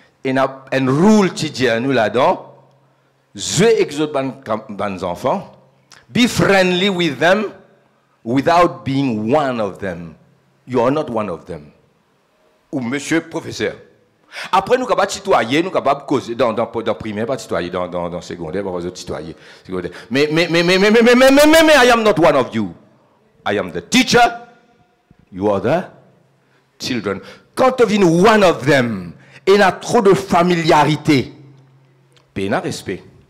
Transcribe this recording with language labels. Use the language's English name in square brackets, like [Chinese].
[French] Et il y a un rule qui dit nous là-dedans. Je exhorte les enfants. [English] Be friendly with them without being one of them. You are not one of them. [French] Ou monsieur professeur. Après, nous sommes capables de tutoyer, nous sommes capables de causer dans primaire, pas tutoyer, dans secondaire, pas tutoyer. Mais, [English] I am not one of you. I am the teacher. You are the children. [French] Quand tu viens [English] one of them, [French] il y a trop de familiarité. Il y a respect.